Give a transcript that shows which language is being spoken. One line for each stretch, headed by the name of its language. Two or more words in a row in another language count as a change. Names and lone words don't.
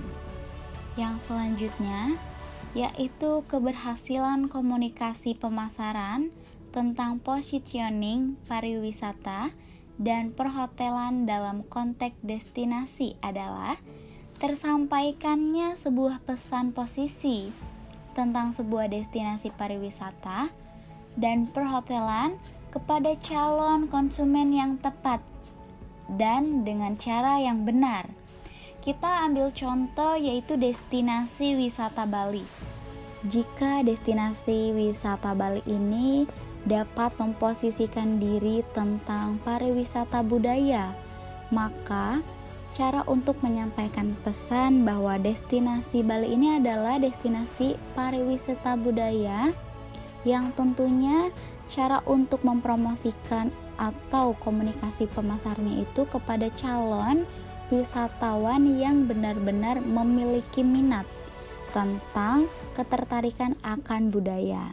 Indonesian: Yang selanjutnya yaitu keberhasilan komunikasi pemasaran tentang positioning pariwisata dan perhotelan dalam konteks destinasi adalah tersampaikannya sebuah pesan posisi tentang sebuah destinasi pariwisata dan perhotelan kepada calon konsumen yang tepat dan dengan cara yang benar. Kita ambil contoh yaitu destinasi wisata Bali. Jika destinasi wisata Bali ini dapat memposisikan diri tentang pariwisata budaya, maka cara untuk menyampaikan pesan bahwa destinasi Bali ini adalah destinasi pariwisata budaya yang tentunya cara untuk mempromosikan atau komunikasi pemasarannya itu kepada calon wisatawan yang benar-benar memiliki minat tentang ketertarikan akan budaya.